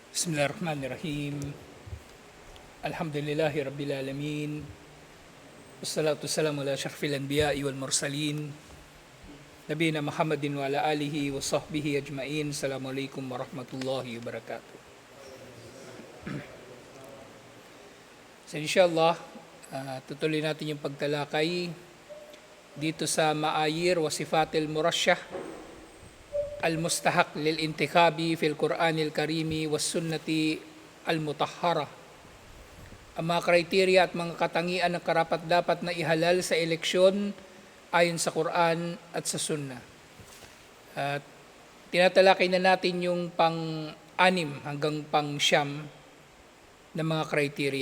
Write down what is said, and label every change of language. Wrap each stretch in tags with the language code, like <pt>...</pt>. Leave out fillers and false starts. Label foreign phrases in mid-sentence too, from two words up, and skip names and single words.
<ar>بسم الله الرحمن الرحيم. الحمد لله رب العالمين. والصلاة والسلام على أشرف الأنبياء والمرسلين. نبينا محمد وعلى آله وصحبه أجمعين. السلام عليكم ورحمة الله وبركاته.</ar> <tl>So inshallah, tutuloy natin yung pagtalakay dito sa</tl> <ar>معايير وصفات المرشح المستحق للانتخاب في القرآن الكريم والسنة المطهرة.</ar> <tl>Ang mga kriteriya at mga katangian ng karapat-dapat na ihalal sa eleksyon ayon sa Quran at sa Sunnah. At tinatalakay na natin yung pang-anim hanggang pang-siyam na mga kriteriya.</tl>